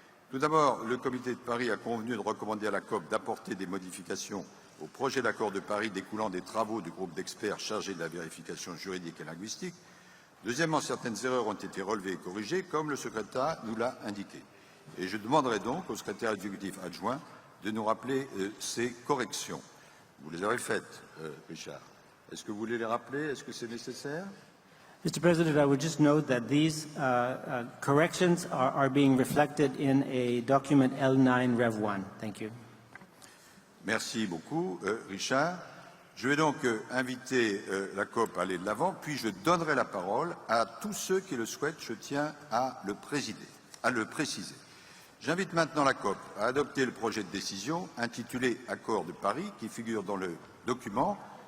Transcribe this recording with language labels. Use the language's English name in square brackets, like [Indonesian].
[French] Tout d'abord, le comité de Paris a convenu de recommander à la COP d'apporter des modifications au projet d'accord de Paris découlant des travaux du groupe d'experts chargé de la vérification juridique et linguistique Deuxièmement, certaines erreurs ont été relevées et corrigées, comme le secrétaire nous l'a indiqué. Et je demanderai donc au secrétaire exécutif adjoint de nous rappeler ces corrections. Vous les avez faites, Richard. Est-ce que vous voulez les rappeler? Est-ce que c'est nécessaire? [English] Mr. President, I would just note that these corrections are being reflected in a document L9 Rev 1. Thank you. [French] Merci beaucoup, Richard. Je vais donc inviter la COP à aller de l'avant, puis je donnerai la parole à tous ceux qui le souhaitent. Je tiens à le préciser. J'invite maintenant la COP à adopter le projet de décision intitulé Accord de Paris, qui figure dans le document.